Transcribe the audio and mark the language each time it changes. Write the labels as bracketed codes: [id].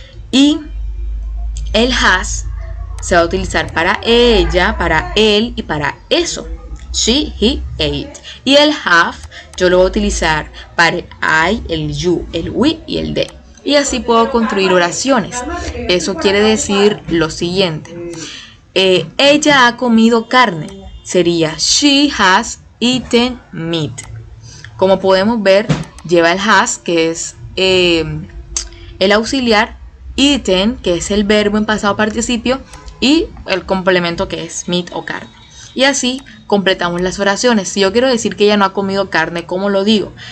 [es] Y el has se va a utilizar para ella, para él y para eso. [en] She, he, ate. [es] Y el have yo lo voy a utilizar para el I, el you, el we y el they. Y así puedo construir oraciones. Eso quiere decir lo siguiente. Ella ha comido carne. [en] Sería she has eaten meat. [es] Como podemos ver, lleva el has, que es el auxiliar, eaten, que es el verbo en pasado participio, y el complemento, que es meat o carne. Y así completamos las oraciones. Si yo quiero decir que ella no ha comido carne, ¿cómo lo digo?